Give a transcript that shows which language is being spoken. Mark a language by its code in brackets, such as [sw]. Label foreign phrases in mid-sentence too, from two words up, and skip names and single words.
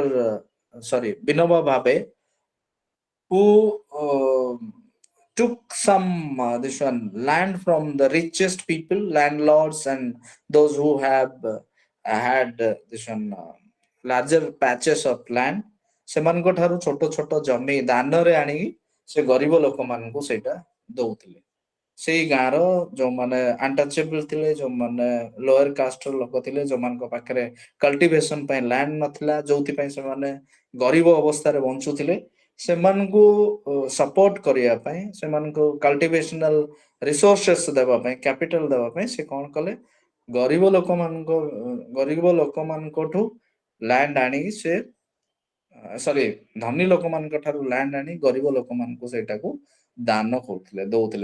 [en] Binoba Bhave, who took some this one land from the richest people, landlords, and those who have had this one larger patches of land. [or] ସେମାନଙ୍କ ଠାରୁ ଛୋଟ ଛୋଟ ଜମି ଦାନରେ ଆଣିକି ସେ ଗରିବ ଲୋକମାନଙ୍କୁ ସେଇଟା ଦଉଥିଲେ। ସେଇ ଗାଁର ଯୋଉମାନେ ଆଣ୍ଟଚେବଲ ଥିଲେ, ଯୋଉମାନେ [en] lower casteର [or] ଲୋକ ଥିଲେ, ଯୋଉମାନଙ୍କ ପାଖରେ କଲ୍ଟିଭେସନ ପାଇଁ ଲ୍ୟାଣ୍ଡ ନଥିଲା, ଯୋଉଥିପାଇଁ ସେମାନେ ଗରିବ ଅବସ୍ଥାରେ ବଞ୍ଚୁଥିଲେ, ସେମାନଙ୍କୁ ସପୋର୍ଟ କରିବା ପାଇଁ, ସେମାନଙ୍କୁ [en] cultivational resources [or] ଦେବା ପାଇଁ, କ୍ୟାପିଟାଲ ଦେବା ପାଇଁ ସେ କ'ଣ କଲେ, ଗରିବ ଲୋକମାନଙ୍କ ଗରିବ ଲୋକମାନଙ୍କଠୁ ଲ୍ୟାଣ୍ଡ ଆଣିକି ସେ ସରି ଧନୀ ଲୋକମାନଙ୍କ ଠାରୁ ଲ୍ୟାଣ୍ଡ ଆଣି ଗରିବ ଲୋକମାନଙ୍କୁ ସେଇଟାକୁ ଦାନ କରୁଥିଲେ, ଦଉଥିଲେ।